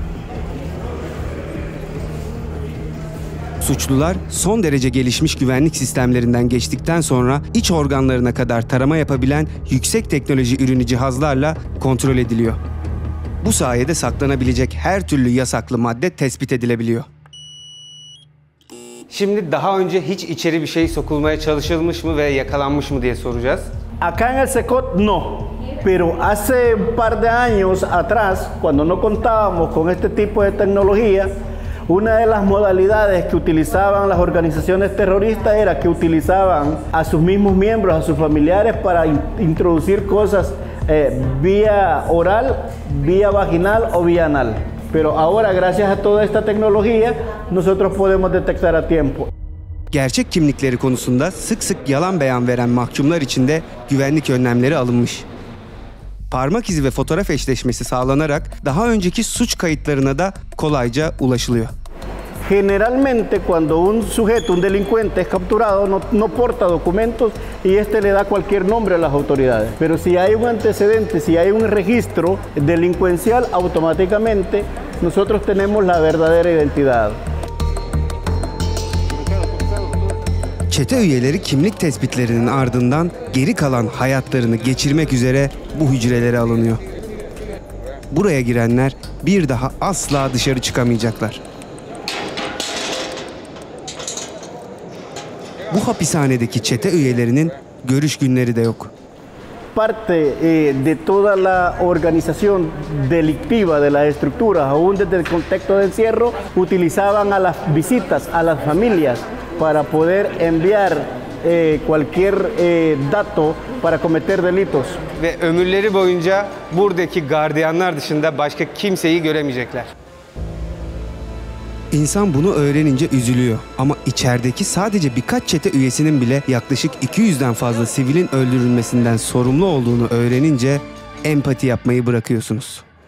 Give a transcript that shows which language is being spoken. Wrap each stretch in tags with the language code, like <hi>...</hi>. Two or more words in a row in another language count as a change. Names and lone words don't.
<tr>Suçlular son derece gelişmiş güvenlik sistemlerinden geçtikten sonra iç organlarına kadar tarama yapabilen yüksek teknoloji ürünü cihazlarla kontrol ediliyor. Bu sayede saklanabilecek her türlü yasaklı madde tespit edilebiliyor. Şimdi daha önce hiç içeri bir şey sokulmaya çalışılmış mı ve yakalanmış mı diye soracağız.</tr> <es>Acá en el SECOT no, pero hace un par de años atrás, cuando no contábamos con este tipo de tecnología, una de las modalidades que utilizaban las organizaciones terroristas era que utilizaban a sus mismos miembros, a sus familiares para introducir cosas vía oral, vía vaginal o vía anal. Pero ahora, gracias a toda esta tecnología, nosotros podemos detectar a tiempo.</es> <tr>Gerçek kimlikleri konusunda sık sık yalan beyan veren mahkumlar için de güvenlik önlemleri alınmış. Parmak izi ve fotoğraf eşleşmesi sağlanarak daha önceki suç kayıtlarına da kolayca ulaşılıyor.</tr> <es>Generalmente cuando un sujeto, un delincuente es capturado, no porta documentos y este le da cualquier nombre a las autoridades. Pero si hay un antecedente, si hay un registro delincuencial, automáticamente nosotros tenemos la verdadera identidad.</es> <tr>Çete üyeleri kimlik tespitlerinin ardından geri kalan hayatlarını geçirmek üzere bu hücrelere alınıyor. Buraya girenler bir daha asla dışarı çıkamayacaklar. Bu hapishanedeki çete üyelerinin görüş günleri de yok.</tr> <es>Parte de toda la organización delictiva de las estructuras, aún desde el contexto de encierro, utilizaban a las visitas, a las familias, para poder enviar cualquier dato para cometer delitos.</es> <tr>Ve ömürleri boyunca buradaki gardiyanlar dışında başka kimseyi göremeyecekler. İnsan bunu öğrenince üzülüyor ama içerideki sadece birkaç çete üyesinin bile yaklaşık 200'den fazla sivilin öldürülmesinden sorumlu olduğunu öğrenince empati yapmayı bırakıyorsunuz.</tr>